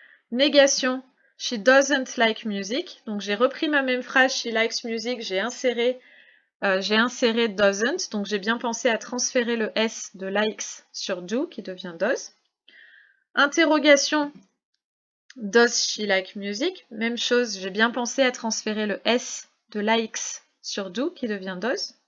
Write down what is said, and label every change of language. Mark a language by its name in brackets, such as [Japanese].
[English] Négation, she doesn't like music. [French] Donc j'ai repris ma même phrase, [English] she likes music, [French] j'ai inséré doesn't. Donc j'ai bien pensé à transférer le S de likes sur do, qui devient does. [English] Interrogation, does she like music? [French] Même chose, j'ai bien pensé à transférer le S de likes sur do qui devient does.